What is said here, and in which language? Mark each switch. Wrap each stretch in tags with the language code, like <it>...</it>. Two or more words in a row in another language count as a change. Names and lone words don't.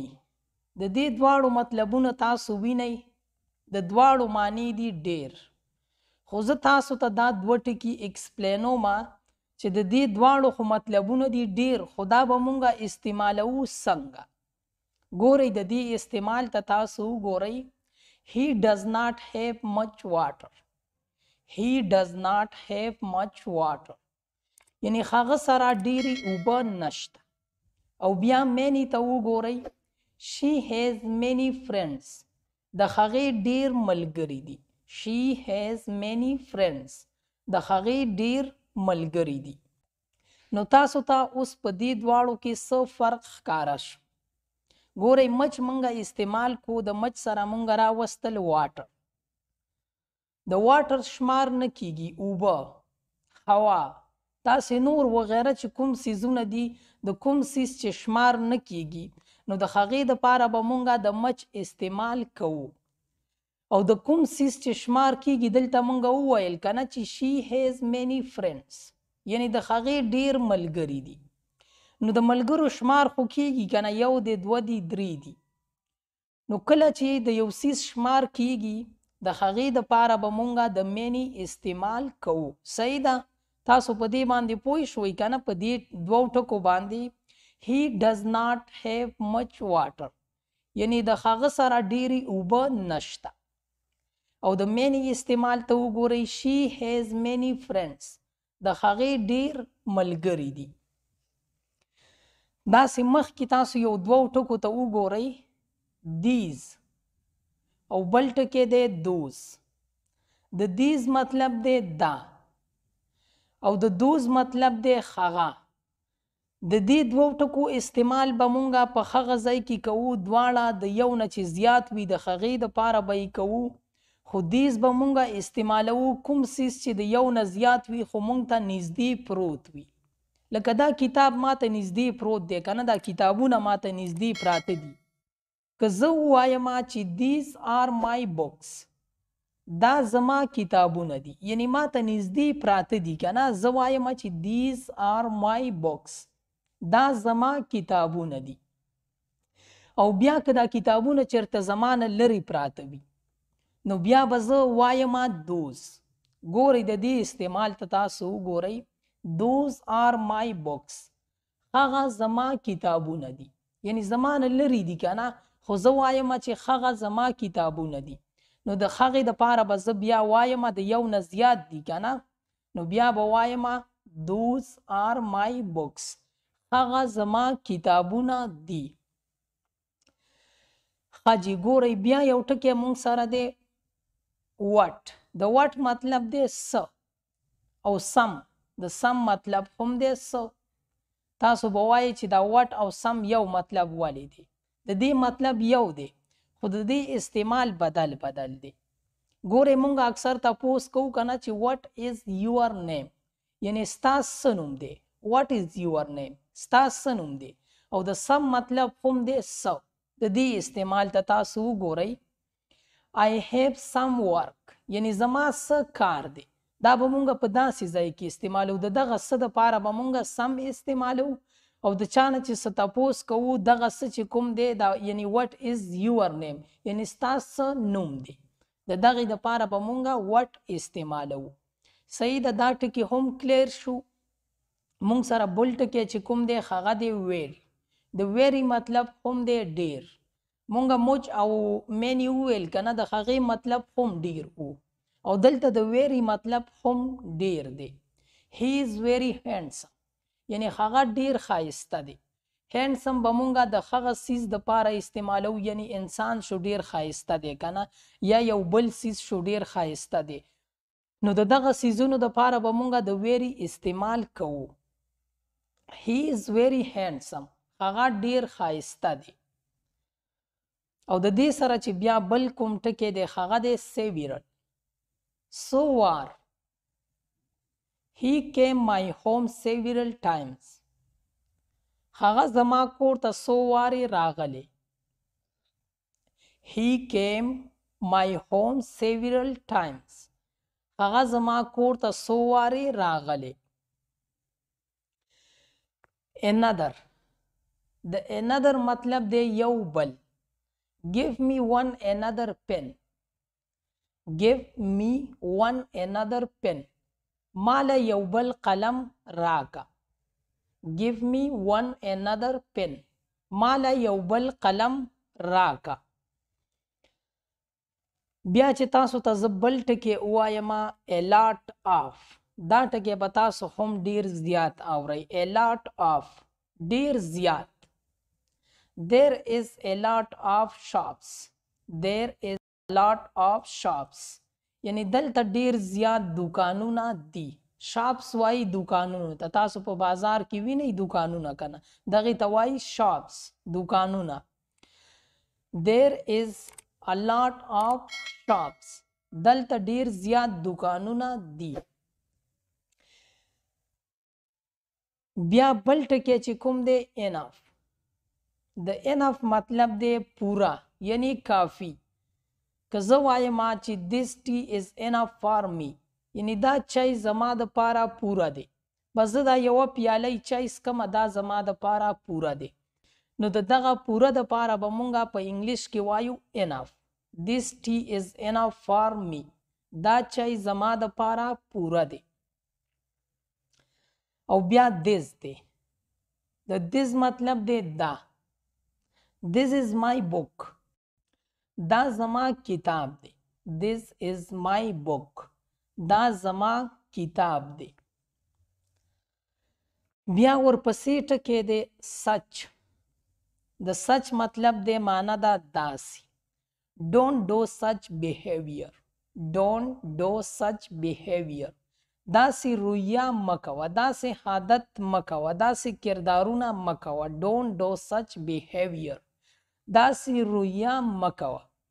<ps>د دې دواړو مطلبونه تاسو وینئ، د دواړو معنی دي ډیر. خو زه تاسو ته دا دوه ټکي ایکسپلینوم چې د دې دواړو خو مطلبونه دي ډیر، خو دا به مونږه استعمالوو څنګه. ګورئ د دې استعمال ته تاسو وګورئ.</ps> <en>He does not have much water. He does not have much water.</en> <ps>یعنی هغه سره ډیرې اوبه نشته. او بیا مینی ته وګورئ.</ps> <en>She has many friends.</en> <ps>د هغې ډیر ملګري دي.</ps> <en>She has many friends.</en> <ps>د هغې ډیر ملګري دي. نو تاسو ته اوس په دې دواړو کې څه فرق ښکاره شو؟ ګورئ، مچ مونږه استعمال کو، د مچ سره مونږه راوستل واټر. د واټر شمار نه کیږي، اوبه، هوا، داسې نور وغیره چې کوم څیزونه دي، د کوم څیز چې شمار نه کیږي، نو د هغې دپاره به مونږه د مچ استعمال کوو. او د کوم څیز چې شمار کیږي، دلته مونږ وویل کنه چې</ps> <en>she has many friends،</en> <ps>یعنی د هغې ډیر ملګري دي. نو د ملګرو شمار خو کیږي کنه، 1 دی، 2 دی، 3 دی. نو کله چې د یو څیز شمار کیږي، د هغې دپاره به مونږه د مینی استعمال کوو. صحیح ده؟ تاسو په دې باندې پوه شوئ کنه، په دې دوو ټکو باندې.</ps> <en>He does not have much water،</en> <ps>یعنی د هغه سره ډیرې اوبه نشته. او د مینی استعمال ته وګورئ.</ps> <en>She has many friends.</en> <ps>د هغې ډیر ملګري دي. داسې مخکې تاسو یو دوو ټکو ته وګورئ. these او بل ټکی دی those. د these مطلب دی دا، او د those مطلب دی هغه. د دې دوو ټکو استعمال به مونږه په هغه ځای کې کوو، دواړه د یو نه چې زیات وي د هغې دپاره به یې کوو. خو دیز به مونږه استعمالوو کوم څیز چې د یو نه زیات وي، خو مونږ ته نږدې پروت وي. لکه دا کتاب ما ته نږدې پروت دی که نه، دا کتابونه ما ته نږدې پراته دي. که زه ووایم چې</ps> <en>these are my books،</en> <ps>دا زما کتابونه دي، یعنی ما ته نږدې پراته دي که نه. زه وایم چې</ps> <en>these are my books،</en> <ps>دا زما کتابونه دي. او بیا که دا کتابونه چېرته زما نه لرې پراته وي، نو بیا به زه وایم those. ګورئ د دې استعمال ته تاسو وګورئ.</ps> <en>those are my books،</en> <ps>هغه زما کتابونه دي، یعنی زما نه لرې دي که نه، خو زه وایم چې هغه زما کتابونه دي. نو د هغې دپاره به زه بیا وایم د یو نه زیات دي که نه، نو بیا به وایم</ps> <en>those are my books،</en> <ps>هغه زما کتابونه دي. ښه جي، ګورئ بیا یو ټکی مونږ سره دی what. د what مطلب دی څه، او some. د some مطلب هم دی څه. تاسو به وایئ چې دا what او some یو مطلب ولې دی. د دې مطلب یو دی، خو د دې استعمال بدل دی. ګورئ مونږ اکثر تپوس کوو که نه چې</ps> <en>what is your name،</en> <ps>یعنی ستا څه نوم دی.</ps> <en>what is your name،</en> <ps>ستا څه نوم دی. او د some مطلب هم دی څه. د دې استعمال ته تاسو وګورئ.</ps> <en>I have some work،</en> <ps>یعنی زما څه کار دی. دا به مونږ په داسې ځای کې استعمالو، د دغه څه دپاره به مونږ some استعمالو. او د چا نه چې څه تپوس کوو، دغه څه چې کوم دی دا، یعنی</ps> <en>what is your name،</en> <ps>یعنی ستا څه نوم دی، د دغې دپاره به مونږ what استعمالو. صحیح ده؟ دا ټکي هم کلیر شو. مونږ سره بل ټکی چې کوم دی هغه دی very. د very مطلب هم دی ډیر. مونږه موج او مینی وویل که نه، د هغې مطلب هم ډیر و. او دلته د ویری مطلب هم ډیر دی.</ps> <en>he is very handsome</en> <ps>یعنی هغه ډیر ښایسته دی. هینډسم به مونږه د هغه سیز د پاره استعمالو یعنی انسان شو ډیر ښایسته دی کنه یا یو بل سیز شو ډیر ښایسته دی نو د دغه سیزونو د پاره به مونږه د ویری استعمال کوو.</ps> <en>he is very handsome</en> <ps>هغه ډیر ښایسته دی. او د دې سره چې بیا بل کوم ټکی دی هغه دی several.</ps> <en>so war he came my home several times</en> <ps>هغه زما کور ته څو وارې راغلی.</ps> <en>he came my home several times هغه زما کور ته څو وارې راغلی.</en> <ps>another د another مطلب دی یو بل.</ps> <en>give me one another pen give me one another pen</en> <ps>مالا یو بل قلم راکا.</ps> <en>give me one another pen</en> <ps>مالا یو بل قلم راکا. بیا چې تاسو ته زه بل ټکی ووایم</ps> <en>a lot of</en> <ps>دا ټکی به تاسو هم ډیر زیات اورئ.</ps> <en>a lot of</en> <ps>ډیر زیات.</ps> <en>there is a lot of shops there is a lot of shops</en> <ps>یعنی دلته ډیر زیات دکانونه دي. شاپس وای دکانونو ته. تاسو په بازار کې وینئ دکانونه کنه دغه ته وای شاپس دکانونه.</ps> <en>there is a lot of shops</en> <ps>دلته ډیر زیات دکانونه دي. بیا بل ټکی چې کوم دی enough د enough مطلب دی پورا یعنی کافی. که زه وایم چې</ps> <en>this tea is enough for me</en> <ps>یعنی دا چای زما د پاره پوره دی. بس زه دا یوه پیاله چای څکمه دا زما د پاره پوره دی. نو د دغه پوره د پاره به مونږه په انګلیش کې وایو enough.</ps> <en>this tea is enough for me</en> <ps>دا چای زما د پاره پوره دی. او بیا this دی. د this مطلب دی دا.</ps> <en>this is my book</en> <ps>دا زما کتاب دی.</ps> <en>this is my book</en> <ps>دا زما کتاب دی. بیا ورپسې ټکی دی such د such مطلب دی معنا دا داسې.</ps> <en>don't do such behavior don't do such behavior</en> <ps>داسې رویه مکوه داسې عادت مکوه داسې کردارونه مکوه.</ps> <en>don't do such behavior</en> <ps>داسې رویه مکوه.</ps>